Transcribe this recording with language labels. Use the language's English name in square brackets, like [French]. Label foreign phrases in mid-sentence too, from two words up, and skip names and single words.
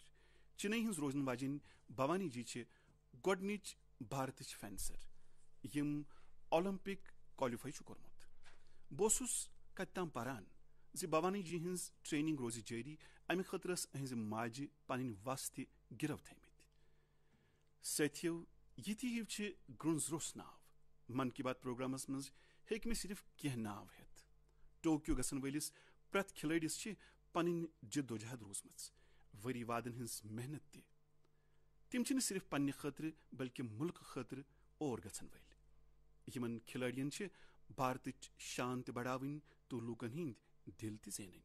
[Kashmiri] چنئی ہز روزن واجن بھوانی جی گۄڈنچ بھارتچ فینسر یم اولمپک کوالیفائی کورمت. بہٕ کت تام پران زِ بھوانی جی ہز ٹریننگ روز جاری. امہ خاطر اہز ماجہ پن وس تہ گرو تھمت. ساتھیو یہ ہیو گرنز روٚس ناو. من کی بات پروگرامس مز ہیٚکہِ مےٚ صرف کینٛہہ ناو ہیتھ. ٹوکیو گژھن ولس پرٛٮ۪تھ کھلٲڑس پنٕنۍ جدوجہد روزمٕژ ؤری وادن ہٕنٛز محنت تہ. تم چھنہٕ صرف پننہ خٲطرٕ بلکہ ملک خٲطرٕ اور گژھن ول. یمن کھلٲڑین بھارتچ شان تہ بڑاوٕنۍ تو لوکن ہند دل تہ زینٕنۍ.